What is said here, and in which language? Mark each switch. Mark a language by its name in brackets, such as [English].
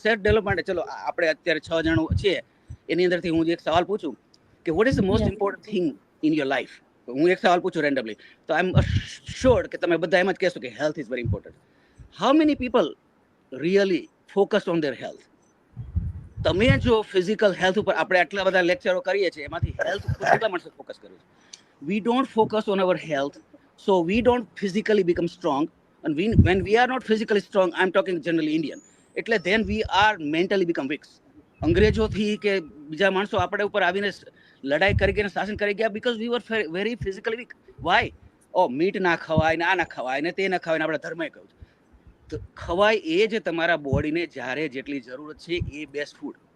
[Gujarati] Self development ચલો આપણે અત્યારે 6 જણો છીએ એની અંદરથી હું એક સવાલ પૂછું કે [English] What is the most important thing in your life. [Gujarati] હું એક સવાલ પૂછું રેન્ડમલી તો [English] I am sure [Gujarati] કે તમે બધા એમ જ કહેશો કે [English] Health is very important. How many people really focus on their health? [Gujarati] તમે જો ફિઝિકલ હેલ્થ ઉપર આપણે આટલા બધા લેક્ચરો કરીએ છીએ એમાંથી હેલ્થ ઉપર કેટલા માણસો ફોકસ કર્યું છે? [English] we don't focus on our health, so we don't physically become strong. And when we are not physically strong, I'm talking generally Indian, એટલે then we are mentally become weak. [Gujarati] અંગ્રેજોથી કે બીજા માણસો આપણે ઉપર આવીને લડાઈ કરી ગઈને શાસન કરી ગયા [English] because we were very physically weak. Why? [Gujarati] Meet ના ખવાય ને આ ના ખવાય ને તે ના ખવાય ને આપણા ધર્મે કહ્યું તો ખવાય એ જે તમારા બોડીને જ્યારે જેટલી જરૂરત છે એ બેસ્ટ ફૂડ.